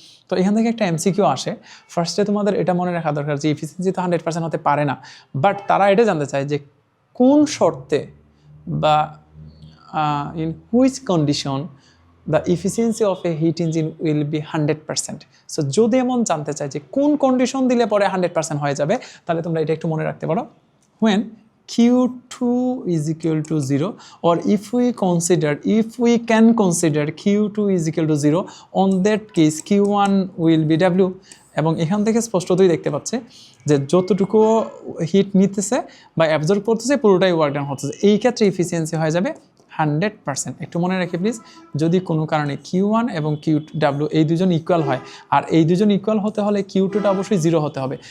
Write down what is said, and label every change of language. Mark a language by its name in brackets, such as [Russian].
[Bangla] তো এখান থেকে একটা এমসিকিউ আসে। ফার্স্টে তোমাদের এটা মনে রাখা দরকার যে এফিসিয়েন্সি তো 100% হতে পারে না, বাট তারা এটা জানতে চায় যে কোন শর্তে বা [English] In which condition the efficiency of a heat engine will be 100%. [Bangla] So যদি এমন জানতে চাই যে কোন কন্ডিশন দিলে পরে 100% হয়ে যাবে, তাহলে তোমরা এটা একটু মনে রাখতে পারো। [English] when Q2 is equal to 0, or if we can consider Q2 is equal to 0, on that case Q1 will be W। [Bangla] এবং এখান থেকে স্পষ্টতই দেখতে পাচ্ছে যে যতটুকু হিট নিতেছে বা অ্যাবজর্ব করতেছে পুরোটাই ওয়ার্ক ডান হচ্ছে, এই ক্ষেত্রে এফিসিয়েন্সি হয়ে যাবে 100%। একটু মনে রাখি প্লিজ, যদি কোনো কারণে Q1 এবং QW এই দুজন ইকুয়াল হয়, আর এই দুজন ইকুয়াল হতে হলে Q2টা অবশ্যই 0 হতে হবে।